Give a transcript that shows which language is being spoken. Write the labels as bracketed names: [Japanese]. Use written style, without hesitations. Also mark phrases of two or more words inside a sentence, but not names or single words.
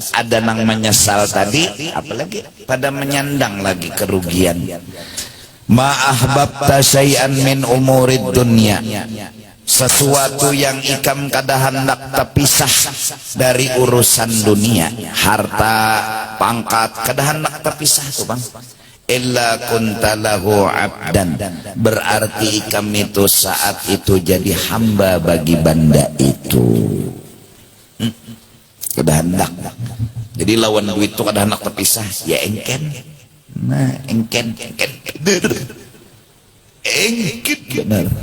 [Banjar] Ada nang menyesal tadi, apalagi pada menyandang lagi kerugian. [Arabic] ما أحببت شيئا من أمور الدنيا, [Banjar] sesuatu yang ikam kada hendak terpisah dari urusan dunia, harta, pangkat kada hendak terpisah tuh bang. [Arabic] إلا كنت له عبدا, [Banjar] berarti ikam itu saat itu jadi hamba bagi banda itu. Kada hendak. Jadi lawan duit itu kada hendak terpisah, ya engken. Nah, engken benar.